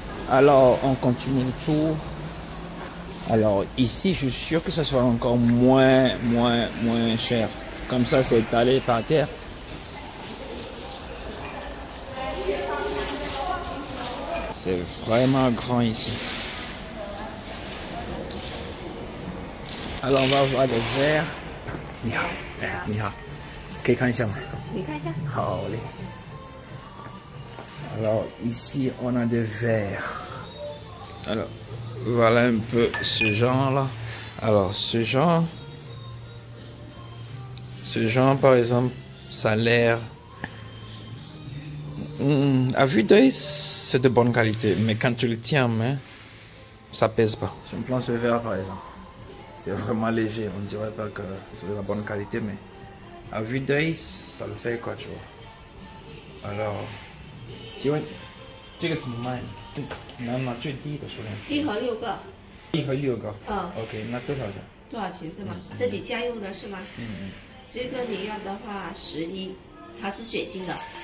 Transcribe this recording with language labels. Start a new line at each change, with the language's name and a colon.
French: Alors on continue le tour. Alors ici je suis sûr que ça sera encore moins cher. Comme ça c'est étalé par terre. C'est vraiment grand ici. Alors on va voir des verres.
Chinese: 你好，你好，可以看一下吗？你看一下。好嘞。
French: Alors ici on a des verres. Alors voilà un peu ce genre là. Alors ce genre par exemple, ça a l'air à vue d'œil c'est de bonne qualité, mais quand tu le tiens en main, ça pèse pas. Si on prend ce verre par exemple, c'est vraiment léger, on dirait pas que c'est de la bonne qualité, mais à vue d'œil ça le fait quoi, tu vois.
Chinese: Alors 请问这个怎么卖？拿最低的数量。 1盒6个。 1盒6个。嗯。 OK， 那多少钱？多少钱是吗？自己家用的是吗？这个你要的话11，它是水晶的。